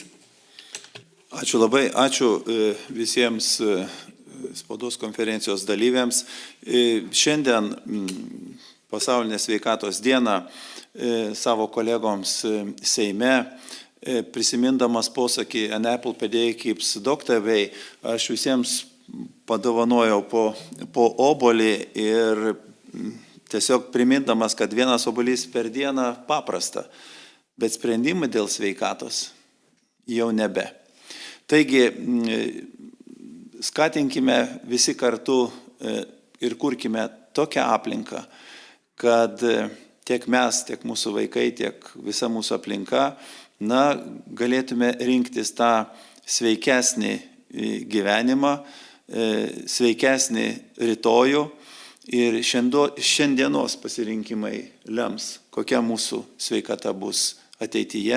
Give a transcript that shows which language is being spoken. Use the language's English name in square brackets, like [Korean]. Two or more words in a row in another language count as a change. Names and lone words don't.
[Lithuanian] Ačiū labai, ačiū visiems spaudos konferencijos dalyviams. Šiandien pasaulinę sveikatos dieną savo kolegoms Seime, prisimindamas posakį [English] An apple per day keeps the doctor away, [Lithuanian] aš visiems padovanojau po obuolį ir tiesiog primindamas, kad vienas obuolys per dieną paprasta, bet sprendimai dėl sveikatos jau nebe. Taigi, skatinkime visi kartu ir kurkime tokią aplinką, kad tiek mes, tiek mūsų vaikai, tiek visa mūsų aplinka, galėtume rinktis tą sveikesnį gyvenimą, sveikesnį rytojų ir šiandienos pasirinkimai lems, kokia mūsų sveikata bus ateityje.